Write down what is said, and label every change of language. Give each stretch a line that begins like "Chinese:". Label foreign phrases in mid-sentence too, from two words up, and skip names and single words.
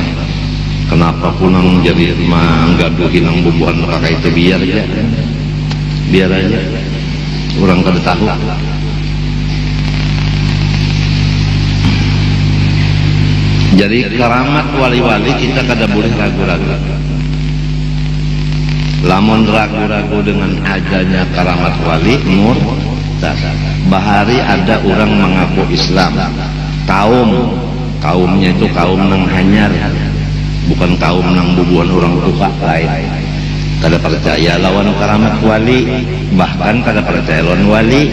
Banjar: Kenapa punang jadi menggaduhi nang bubuhan kakak itu, biar aja orang kada tahu. Jadi karamat wali-wali kita kada boleh ragu-ragu. Lamun ragu-ragu dengan adanya karamat wali, murtad. Bahari ada orang mengaku Islam, kaumnya itu kaum nang hanyar, bukan kaum nang bubuhan orang tua lain. Kada percaya lawan karamat wali, bahkan kada percaya lawan wali.